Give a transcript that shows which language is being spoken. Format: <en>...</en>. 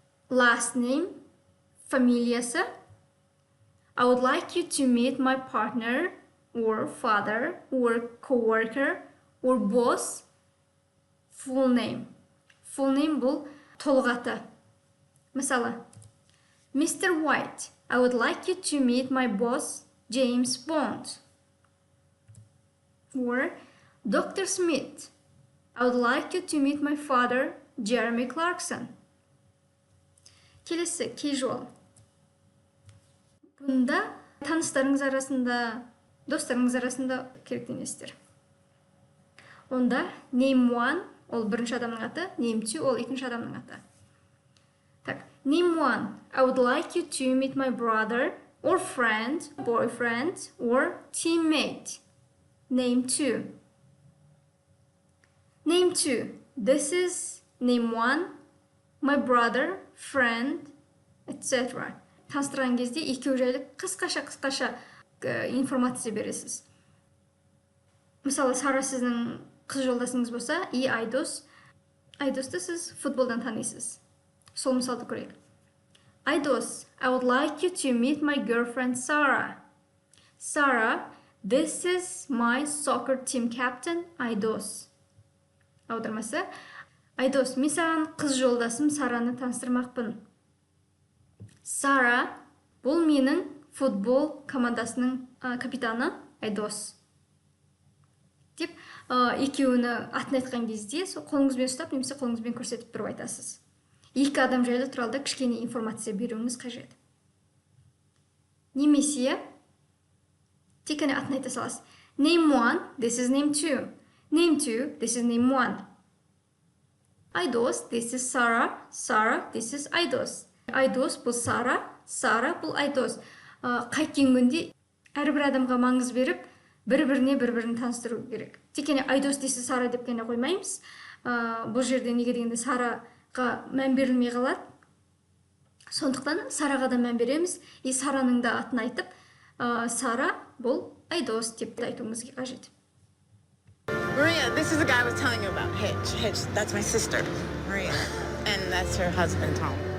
<en>Last name, фамилиясы. I would like you to meet my partner, or father, or coworker, or boss. Full name.</en> <kk>Full name бұл толық аты. Мысалы, Mr.</kk> <en>White, I would like you to meet my boss, James Bond. Or Dr. Smith, I would like you to meet my father, Jeremy Clarkson.</en> <kk>Келесі, casual. Бұнда таныстарыңыз арасында, достарыңыз арасында керектенесіздер. Онда name 1, ол бірінші адамның аты, name 2, ол екінші адамның аты.</kk> <en>Так, name 1, I would like you to meet my brother, or friend, boyfriend, or teammate. Name 2. Name 2, this is name 1, my brother, friend, etc.</en> <kk>Таныстырған кезде екеу жайлы қысқаша информация бересіз. Мысалы, Сара сіздің қыз жолдасыңыз болса, и Айдос. Айдосты сіз футболдан танисыз. Сол мысалды көрейік.</kk> <en>Айдос, I would like you to meet my girlfriend Sarah. Sarah, this is my soccer team captain, Айдос.</en> <kk>Аудармасы, Айдос, мен саған қыз жолдасым Сараны таныстырмақпын. Сара, бұл менің футбол командасының капитаны Айдос. Деп, екеуіні атын айтқан кезде, қолыңызбен ұстап, немесе қолыңызбен көрсетіп тұрып айтасыз. Екі адам жайлы туралы кішкене информация беруіңіз қажет. Немесе, тек қана атын айта саласыз.</kk> <en>Name 1, this is name 2. Name 2, this is name 1. Айдос, this is Sarah. Sarah, this is Айдос.</en> <kk>Айдос бұл Сара, Сара бұл Айдос. Қайткен күнде әрбір адамға маңыз беріп, бір-бірін таныстыру керек. Тек қана айдос дейсіз Сара деп қана қоймаймыз. Бұл жерде неге дегенде Сараға мән берілмей қалады. Сондықтан Сараға да мән береміз. Сараның да атын айтып, Сара бұл айдос деп айтуымыз қажет.</kk> <en>Maria, this is the guy I was telling you about. Hitch, that's my sister, Maria. And that's her husband, Tom.</en>